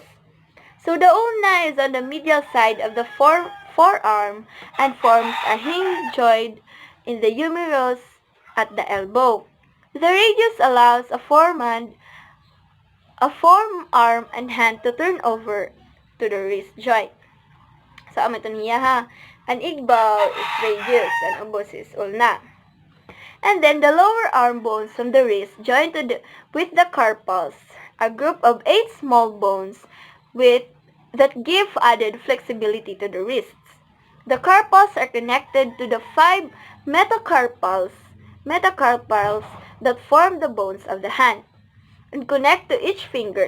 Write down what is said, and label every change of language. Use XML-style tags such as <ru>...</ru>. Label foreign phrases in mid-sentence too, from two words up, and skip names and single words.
<en>So, the ulna is on the medial side of the forearm and forms a hinge joint in the humerus at the elbow. The radius allows a forearm and hand to turn over to the wrist joint. So,</en> <war>amo ito niya ha. An igbaw is radius, an ubos is ulna.</war> <en>And then the lower arm bones from the wrist join with the carpals, a group of 8 small bones that give added flexibility to the wrists. The carpals are connected to the 5 metacarpals that form the bones of the hand and connect to each fingers.</en>